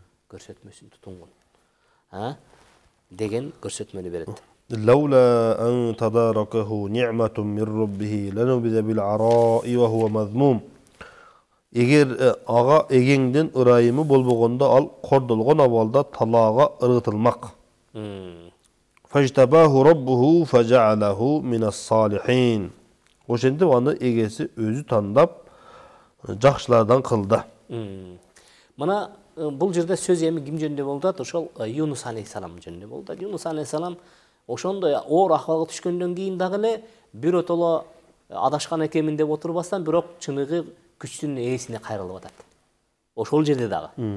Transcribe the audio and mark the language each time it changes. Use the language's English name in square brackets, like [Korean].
[Kyrgyz] Көрсөтмөсүн тутунгун. Деген көрсөтмөнү берет. [Arabic] لولا أن تداركه نعمة من ربه لنبذ بالعراء وهو مذموم. [Kyrgyz] Эгер ага эгеңден ырайымы болбогондо ал кордолгон абалда талаага ыргытылмак. [Arabic] Фажтабаху раббуху фажаалаху минас салихин. [Kyrgyz] Ошентип аны эгеси өзү тандап жакшылардан кылды. Мына бул жерде сөз эми ким жөнүндө болду? Ошол Юнус алейхиссалам жөнүндө болду. Юнус алейхиссалам ошондой оор акыбалга түшкөндөн кийин дагы эле биротоло адашкан экенмин деп отурбастан, бирок чыныгы күчтүн ээсине кайрылып атат. Ошол жерде дагы.